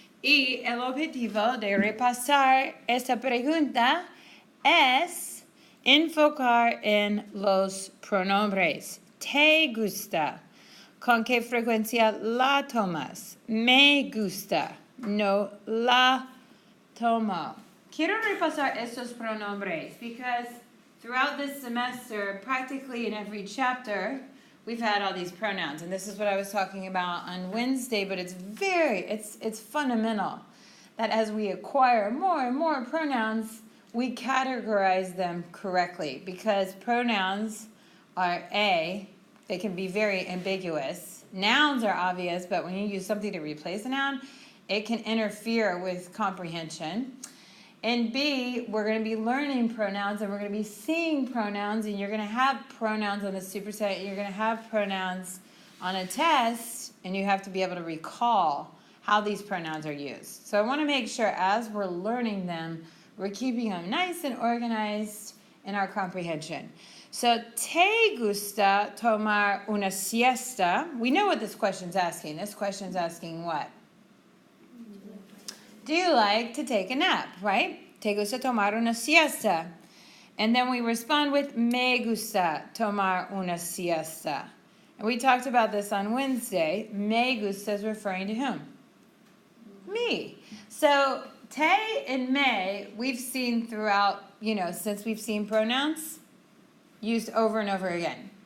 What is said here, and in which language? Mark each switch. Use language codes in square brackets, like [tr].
[es] Y el objetivo de repasar esta pregunta es enfocar en los pronombres. ¿Te gusta? ¿Con qué frecuencia la tomas? Me gusta. No la tomo. Quiero repasar estos pronombres [en] because throughout this semester, practically in every chapter, we've had all these pronouns, and this is what I was talking about on Wednesday, but it's fundamental that as we acquire more and more pronouns, we categorize them correctly, because pronouns are they can be very ambiguous. Nouns are obvious, but when you use something to replace a noun, it can interfere with comprehension. And B, we're going to be learning pronouns, and we're going to be seeing pronouns, and you're going to have pronouns on the superset, and you're going to have pronouns on a test, and you have to be able to recall how these pronouns are used. So I want to make sure as we're learning them, we're keeping them nice and organized in our comprehension. [es] So, ¿te gusta tomar una siesta? [en] We know what this question's asking. This question's asking what? Do you like to take a nap, right? [es] ¿Te gusta tomar una siesta? [en] And then we respond with [es] me gusta tomar una siesta. [en] And we talked about this on Wednesday. Me gusta is referring to whom? Me. So te and me, we've seen throughout, since we've seen pronouns used over and over again.